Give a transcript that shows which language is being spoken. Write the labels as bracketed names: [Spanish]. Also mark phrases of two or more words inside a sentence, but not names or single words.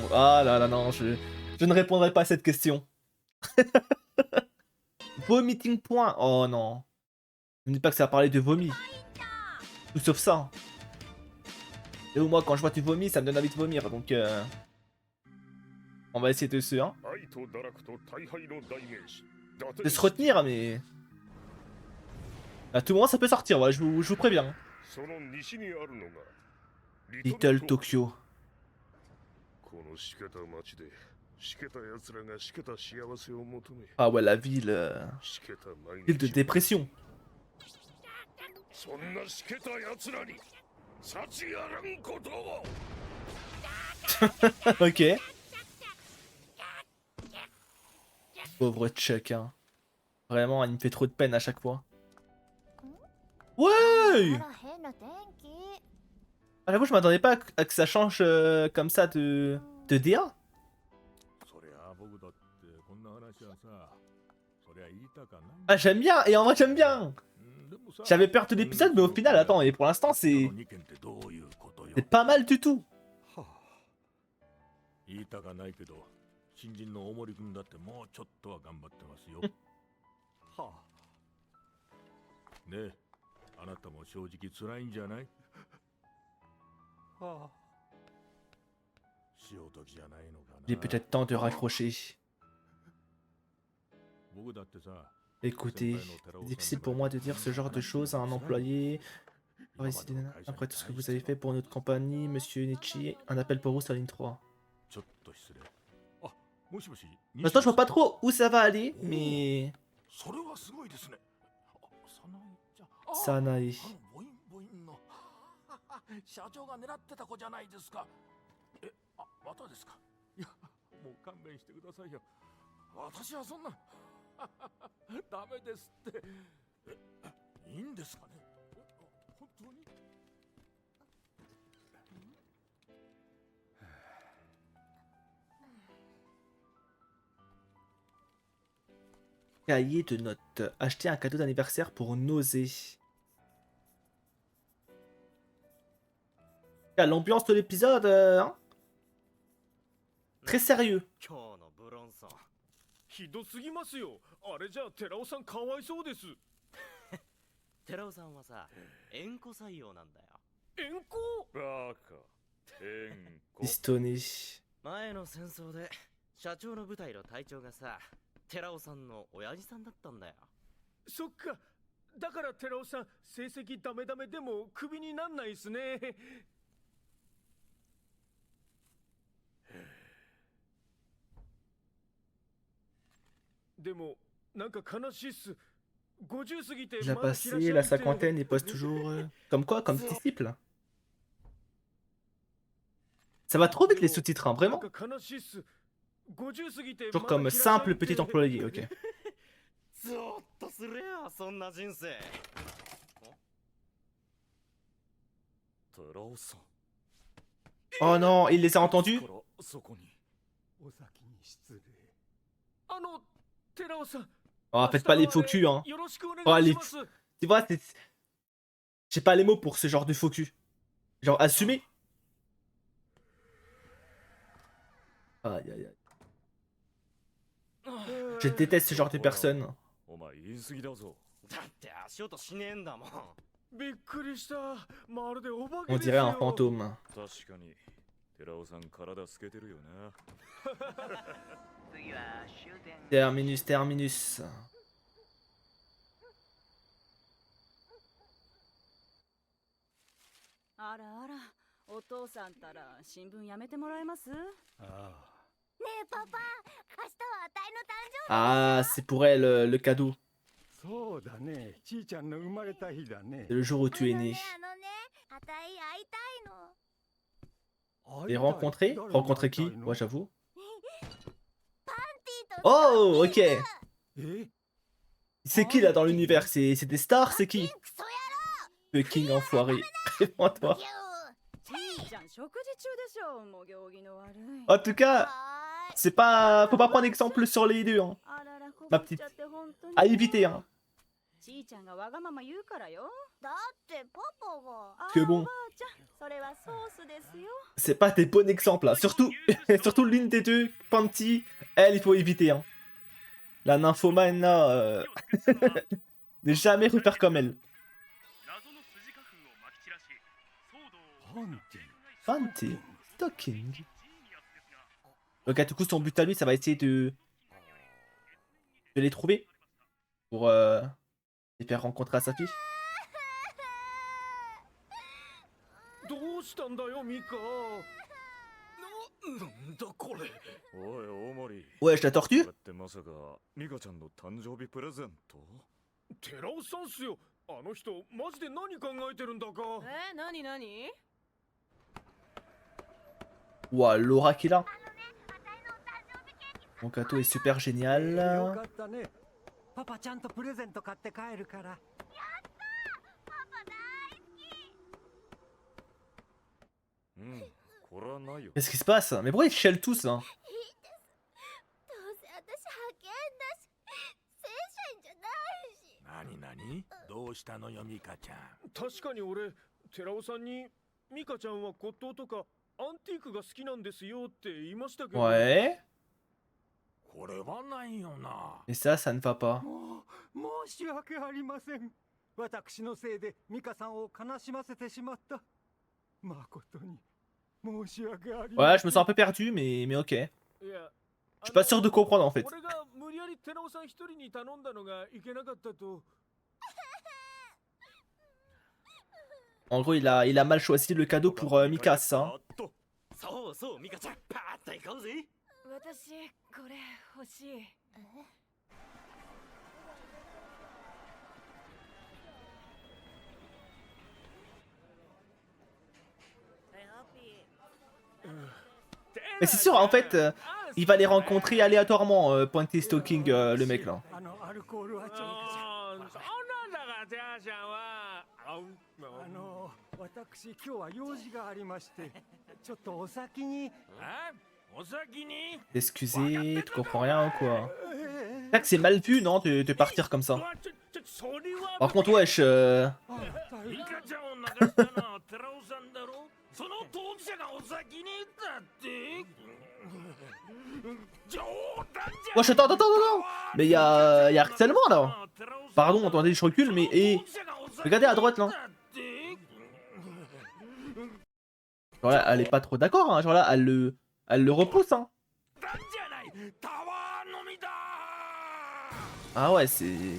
[French] Ah là là, non, je ne répondrai pas à cette question. [English] Vomiting point. [French] Oh non. Ne me dis pas que ça va parler de vomi. Tout sauf ça. Et moi, quand je vois tu vomis, ça me donne envie de vomir. Donc, on va essayer de se, hein, [Japanese] 愛と堕落と大敗の代名詞伊達 [French] de se retenir, mais à tout moment, ça peut sortir. Voilà, je vous préviens. [Japanese] その西にあるのが Little Tokyo. このしけた町でしけた奴らがしけた幸せを求め [French] Ah ouais, la ville, [Japanese] しけた毎 [French] ville de [Japanese] 日 [French] dépression. [Japanese] そんなしけた奴らに幸あらんことを [French] Ok. Pauvre Chuck, hein. Vraiment, il me fait trop de peine à chaque fois. Ouais! À chaque fois, je m'attendais pas à que ça change comme ça de DA. [Japanese] そりゃあ僕だってこんな話はさ、そりゃ言いたかないん [French] Ah, [Japanese] だ。 [French] j'aime bien, et en vrai, j'aime bien. [Japanese] でもさ、 [French] J'avais peur de l'épisode, mais au final, attends, et pour l'instant, [Japanese] こ [French] c'est [Japanese] の二件ってどういうことよ。 [French] c'est pas mal du tout. [Japanese] はあ、言いたかないけど、新人の大森君だってもうちょっとは頑張ってますよ。はあ。ねえ、あなたも正直辛いんじゃない？はあ。潮時じゃないのかな。 [French] Il est peut-être temps de raccrocher. [Japanese] 僕だってさ、 [French] Écoutez, c'est difficile pour moi de dire ce genre de choses à un employé. Après tout ce que vous avez fait pour notre compagnie, Monsieur Nietzsche, un appel pour vous sur la ligne 3. [Japanese] ちょっと失礼。あ、もしもし。 [French] Pour l'instant, je vois pas trop où ça va aller, mais... [Japanese] それはすごいですね。あ、早苗ちゃん。あ、 Sanae. ボインボインの社長が狙ってた子じゃないですか。え、あ、またですか。いや、もう勘弁してくださいよ。私はそんなダメですって。え、いいんですかね。本当に。 [French] Cahier de notes. Acheter un cadeau d'anniversaire pour Nausée. L'ambiance de l'épisode, hein, très sérieux. [Japanese] 今日のブロンソンひどすぎますよ。あれじゃあ寺尾さんかわいそうです。寺尾さんはさ縁故採用なんだよ。援交バカ。援交 [French] Distonné. [Japanese] 前の戦争で社長の部隊の隊長がさ寺尾さんの親父さんだったんだよ。そっか。だから寺尾さん成績ダメダメでもクビになんないっすね。でもなんか悲しいっす。50過ぎて [French] Il a [Japanese] まだ [French] passé [Japanese] 平 [French] la [Japanese] 社員って [French] cinquantaine et pose toujours... Comme quoi, comme disciple. Ça va trop vite les sous-titres, hein, [Japanese] なん [French] vraiment. [Japanese] か悲しいっす。50過ぎて [French] Toujours [Japanese] まだ [French] comme [Japanese] 平社員 [French] simple [Japanese] って [French] petit employé, ok. [Japanese] ゾーッとするよそんな人生。寺尾さん。 [French] Oh non, il les a entendus? [Japanese] そこに。お先に失礼。寺尾さん [French] Oh, faites pas les faux culs, hein. Oh, les... Tu vois, j'ai pas les mots pour ce genre de faux cul. Genre, assumez. Aïe, aïe, aïe. Je déteste ce genre de personnes. [Japanese] お前言い過ぎだぞ。だって足音しねえんだもん。びっくりした。まるでお化け [French] On [Japanese] です [French] dirait [Japanese] よ。 [French] un fantôme. [Japanese] 確かに、寺尾さん体透けてるよな。 [French] Terminus, terminus. [Japanese] あらあら、お父さんたら新聞やめてもらえます？あねえパパ、明日はあたいの誕生日。 [French] Ah, c'est pour elle le cadeau. [Japanese] そうだね。ちーちゃんの生まれた日だね [French] C'est。le jour où tu es né. [Japanese] あたい会いたいの。 [French] Les rencontrer? Rencontrer qui? Moi, j'avoue. [Japanese] パンティと [French] Oh, ok. [Japanese] え [French] C'est qui là dans l'univers? C'est des stars? C'est qui? [Japanese] クソ [French] Fucking enfoiré. Réponds-toi. [Japanese] 野郎。ちーちゃん食事中でしょ。もう行儀の悪い。 [French] En tout cas, [Japanese] は [French] c'est pas. Faut pas prendre exemple sur les deux, hein. [Japanese] あらら、こまぼっちゃって本当に。 [French] À éviter, hein. [Japanese] ちーちゃんがわがまま言うからよ。ーい。だってパパが。あ [French] Que ー bon. [Japanese] おばあちゃん、それはソースですよ。 [French] C'est pas des bons exemples, hein. Surtout, surtout l'une des deux, Panty, elle, il faut éviter, hein. La nymphomane, là, ne jamais refaire comme elle. [Japanese] パンティ [English] Panty, talking. [French] Ok, du coup, son but à lui, ça va essayer de les trouver pour les faire rencontrer à sa fille. [Japanese] どうしたんだよミカ。なんだこれ。おい、大森。 [French] Ouais, je la tortue? [Japanese] だってまさか、ミカちゃんの誕生日プレゼント？寺尾さんっすよ。あの人マジで何考えてるんだか。何何？ [French] Ouah, l'aura qu'il a. Mon gâteau est super [Japanese] よ [French] génial. [Japanese] かったね。パパちゃんとプレゼント買って帰るから。うん、これはないよ。 [French] Qu'est-ce qui se passe? Mais pourquoi ils chialent tous, hein? [Japanese] どうせ私派遣だし、正社員じゃないし。なにどうしたのよミカちゃん。確かに俺、寺尾さんにミカちゃんは骨董とかアンティークが好きなんですよって言いましたけど。 [French] Ouais. [Japanese] これはないよな。 [French] Et ça ne va pas. [Japanese] もう申し訳ありません。私のせいでミカさんを悲しませてしまった。誠に申し訳ありません。 [French] Ouais, je me sens un peu perdu, mais ok. [Japanese] いや、 [French] Je suis pas sûr de comprendre en fait. [Japanese] 俺が無理やり寺尾さん一人に頼んだのがいけなかったと。 [French] En gros, il a mal choisi le cadeau pour Mika, c'est ça, hein? [Japanese] そうそうミカちゃん、パーッと行こうぜ。私これ欲しい。 [French] Mais c'est sûr, en fait, il va les rencontrer aléatoirement, Pointy Stalking, le mec là. [Japanese] アルコールはちょいああ、そんなんだから、ジャーちゃんは。私今日は用事がありまして、ちょっとお先に。お先に。 [French] Excusez, tu comprends rien ou quoi? C'est vrai que c'est mal vu, non, de partir comme ça. [Japanese] それは。 [French] Par contre, wesh, [Japanese] ミカちゃんを泣かしたのは寺尾さんだろ。その当事者がお先にだって。冗談じゃ。 [French] wesh, attends. Mais y a harcèlement là. Pardon, attendez, je recule, mais regardez à droite là. Genre là, elle est pas trop d'accord, hein. Genre là, elle le repousse, hein. Ah ouais, c'est...